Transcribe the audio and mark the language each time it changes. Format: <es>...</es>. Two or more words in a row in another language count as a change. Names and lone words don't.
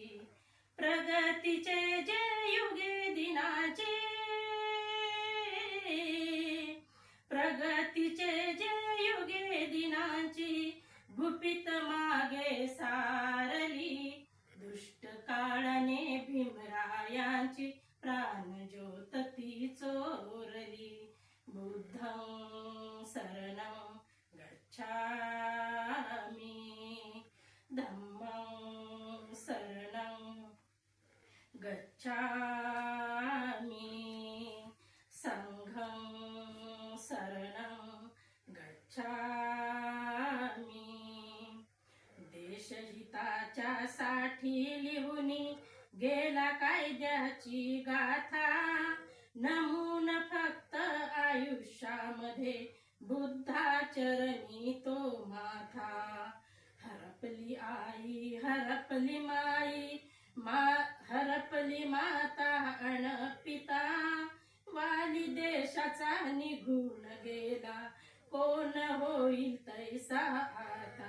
<mr>प्रगतीचे जे युगे दिनाचे, प्रगतीचे जे युगे दिनाची, गुपित मागे सारली. दुष्ट काळाने भीमरायांची प्राणज्योत ती चोरली.</mr> <pi>बुद्धं शरणं गच्छामि, धम्मं शरणं गच्छामि, संघं शरणं गच्छामि.</pi> <mr>देशहिताच्या साठी लिहूनी गेला कायद्याची गाथा, नमून फक्त आयुष्यामध्ये बुद्धाचरणी तो माथा. हरपली आई हरपली माई, हरपली माता अन पिता, वाली देशाचा निघून गेला, कोण होईल तैसा आता.</mr>